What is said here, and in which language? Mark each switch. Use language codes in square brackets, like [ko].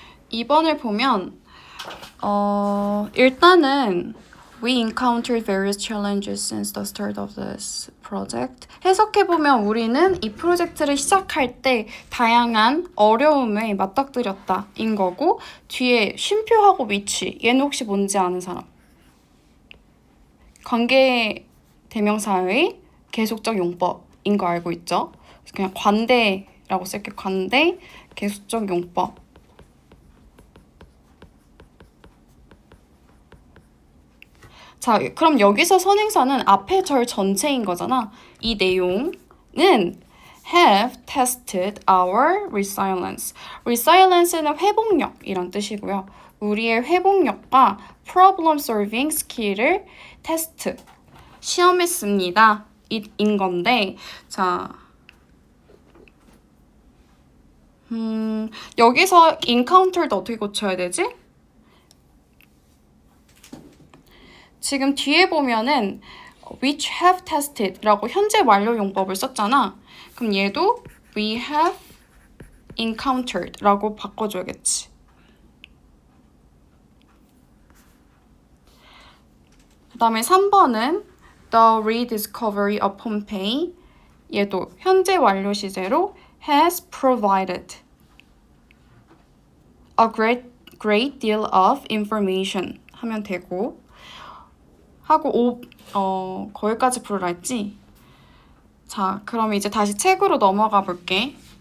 [ko] 이번을 보면 일단은 [en] We encountered various challenges since the start of this project. [ko] 해석해보면 우리는 이 프로젝트를 시작할 때 다양한 어려움에 맞닥뜨렸다 인 거고 뒤에 쉼표하고 위치 얘는 혹시 뭔지 아는 사람? 관계 대명사의 계속적 용법인 거 알고 있죠? 그냥 관대라고 쓸게. 관대 계속적 용법. 자, 그럼 여기서 선행사는 앞에 절 전체인 거잖아. 이 내용은 [en] have tested our resilience. [ko] resilience는 회복력이란 뜻이고요. 우리의 회복력과 problem solving 스킬을 테스트, 시험했습니다. 인 건데, 자, 여기서 encountered 어떻게 고쳐야 되지? 지금 뒤에 보면은 [en] which have tested [ko] 라고 현재 완료 용법을 썼잖아. 그럼 얘도 [en] we have encountered [ko] 라고 바꿔줘야겠지. 그 다음에 3번은 [en] the rediscovery of Pompeii. [ko] 얘도 현재 완료 시제로 [en] has provided a great great deal of information [ko] 하면 되고 하고 거기까지 부르라 했지? 자, 그럼 이제 다시 책으로 넘어가 볼게.